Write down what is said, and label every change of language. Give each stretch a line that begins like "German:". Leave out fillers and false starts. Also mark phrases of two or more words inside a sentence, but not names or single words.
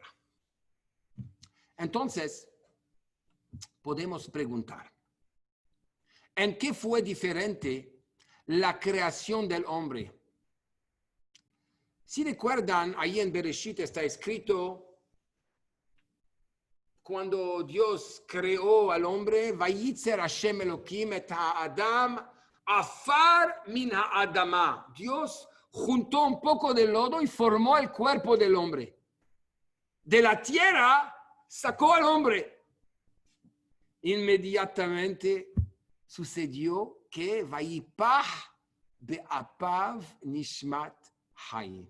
Spanish: Entonces, podemos preguntar, ¿en qué fue diferente la creación del hombre? Si recuerdan, ahí en Bereshit está escrito, cuando Dios creó al hombre,
Hebrew: וייצר השם אלהים את האדם עפר מן האדמה.
Spanish: Dios juntó un poco de lodo y formó el cuerpo del hombre. De la tierra sacó al hombre. Inmediatamente sucedió que
Hebrew: ויפח באפיו נשמת חיים.